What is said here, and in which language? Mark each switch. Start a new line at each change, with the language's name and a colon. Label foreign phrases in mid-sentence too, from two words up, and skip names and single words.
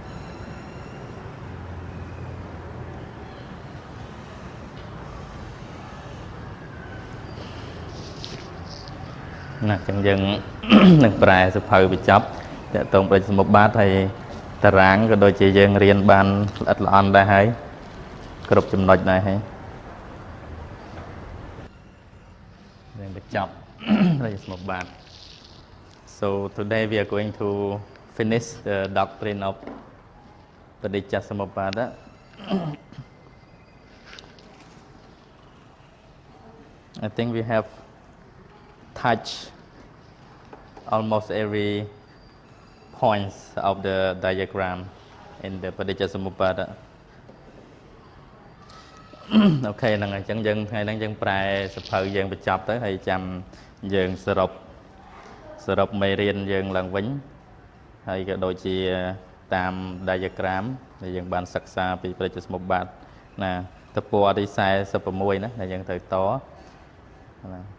Khmer: ណាចឹងយើងនឹងប្រែសភៅបញ្ចប់តកតងបដិច្ចសមុប្បាតហើយតារាងក៏ដូចជាយើងរៀនបានល្អិតល្អន់ដែរហើយគ្រប់ចំណុចដែរហើយ យើងបញ្ចប់បដិច្ចសមុប្បាត
English: So today we are going to finish the doctrine of Padicca Samuppada. I think we have touched almost every points of the diagram in the Padicca Samuppada.
Khmer: Okay, ហ្នឹងហើយអញ្ចឹងយើងថ្ងៃហ្នឹងយើងប្រែសភៅយើងបញ្ចប់ទៅហើយចាំយើងសរុបមេរៀនយើងឡើងវិញហើយក៏ដូចជាតាម diagram ដែលយើងបានសិក្សាពីបរិច្ឆេទសមុប្បាតណាទំព័រទី46ណាដែលយើងត្រូវតណា